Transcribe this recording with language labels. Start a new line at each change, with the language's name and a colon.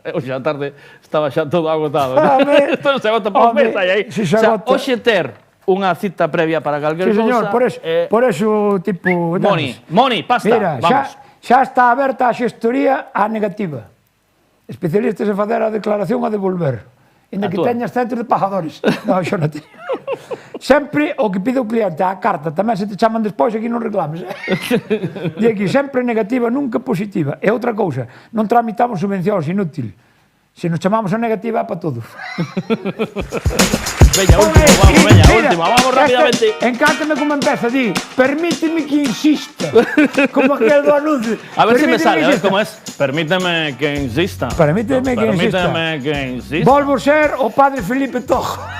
Galician: Hoxe a tarde estaba xa todo agotado. Isto non se agota por un mes, aí. Hoxe ter unha cita previa para calquer cousa...
Spanish: Sí, señor, por eso, tipo...
English: Money, pasta,
Galician: mira, vamos. Xa está aberta a xestoría a negativa. especialistas en facer a declaración a devolver. Inda que teñas centros de pagadores. Non, xo non teño. Sempre o que pide o cliente, a carta, tamén se te chaman despois, aquí non reclames. E aquí, sempre negativa, nunca positiva. E outra cousa, non tramitamos subvencións, inútil. Se nos chamamos a negativa, para todo. Veña, último, vamos rápidamente. Encántame como empeza, di, permíteme que insista. Como aquel do anuncio.
Spanish: A ver si me sale, a ver cómo es.
Galician: Permíteme que insista. Permíteme que insista. Permíteme que insista. Volvo ser o padre Felipe Tojo.